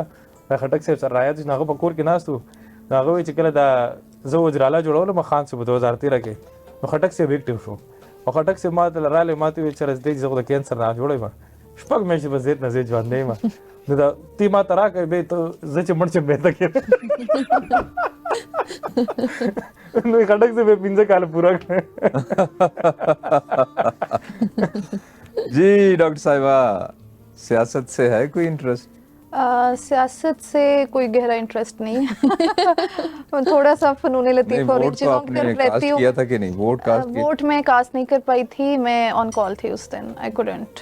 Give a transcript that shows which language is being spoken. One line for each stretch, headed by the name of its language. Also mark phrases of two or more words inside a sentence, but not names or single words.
Pashto: خټک صاحب سره رایاد چې هغه په کور کې ناست و نو هغه وایي چې کله دا زه وزراله جوړولم خان صاحب 2013 کې نو خټک صاحب ایکټیو شو او خټک صاحب ما ته راغلی ما ته ویل چې راځئ زه خو د کینسر نه جوړی یم 6 میاشتې به زیات نه زیات ژوندی یم نو دا تی ما ته راکړې بیا ته زه چې مړ شم بیا ته کېږم نو خټک صاحب 15 کاله پورا کړ.
Urdu: جی ڈاکٹر صاحبہ سیاست سے ہے کوئی انٹرسٹ؟ سیاست سے کوئی گہرا انٹرسٹ نہیں ہے تھوڑا سا فنون لطیفہ اور چیزوں کی طرف رہتی ہوں. کیا تھا کہ نہیں ووٹ میں کاسٹ نہیں کر پائی تھی, میں
English: on call
Urdu: تھی اس دن,
English: I couldn't.